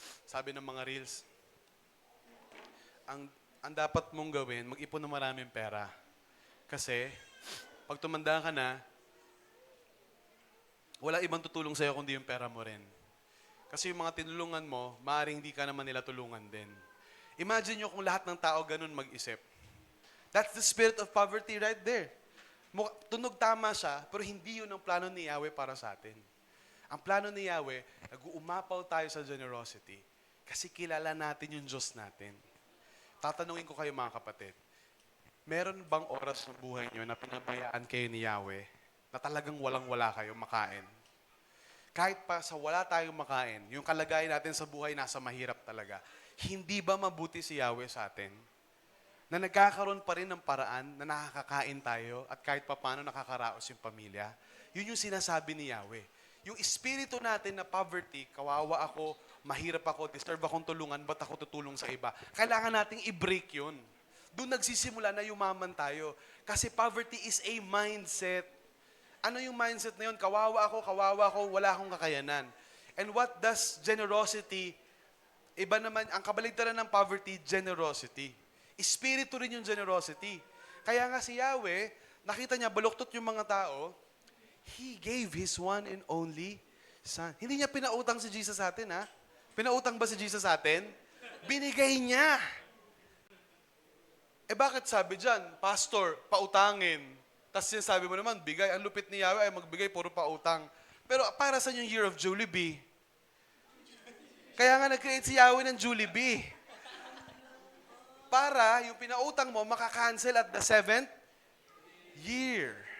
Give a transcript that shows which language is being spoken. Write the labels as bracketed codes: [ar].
[tl] Sabi ng mga reels, ang dapat mong gawin, mag-ipon ng maraming pera. Kasi, pag tumanda ka na, wala ibang tutulong sa'yo kundi yung pera mo rin. Kasi yung mga tinulungan mo, maaaring hindi ka naman nila tulungan din. Imagine nyo kung lahat ng tao ganun mag-isip. [en] That's the spirit of poverty right there. [tl] Tunog tama siya, pero hindi yun ang plano ni Yahweh para sa atin. Ang plano ni Yahweh, nag-uumapaw tayo sa generosity kasi kilala natin yung Diyos natin. Tatanungin ko kayo mga kapatid, meron bang oras ng buhay nyo na pinabayaan kayo ni Yahweh na talagang walang-wala kayo makain? Kahit pa sa wala tayong makain, yung kalagayan natin sa buhay nasa mahirap talaga, hindi ba mabuti si Yahweh sa atin? Na nagkakaroon pa rin ng paraan na nakakakain tayo at kahit pa paano nakakaraos yung pamilya? Yun yung sinasabi ni Yahweh. Yung espiritu natin na poverty, kawawa ako, mahirap ako, deserve akong tulungan, ba't ako tutulong sa iba? Kailangan nating i-break yun. Doon nagsisimula na yumaman tayo. Kasi [en] poverty is a mindset. [tl] Ano yung mindset na yun? Kawawa ako, wala akong kakayanan. [en] And what does generosity? [tl] Iba naman, ang kabaligtaran ng poverty, generosity. Espiritu rin yung generosity. Kaya nga si Yahweh, nakita niya, baluktot yung mga tao, [en] He gave His one and only Son. [tl] Hindi niya pinautang si Jesus sa atin, ha? Pinautang ba si Jesus sa atin? Binigay niya. Bakit sabi dyan, Pastor, pautangin. Tapos sinasabi mo naman, bigay. Ang lupit ni Yahweh ay magbigay, puro pautang. Pero para sa yung year of Jollibee? Kaya nga nag-create si Yahweh ng Jollibee. Para yung pinautang mo, makakancel [en] at the 7th year.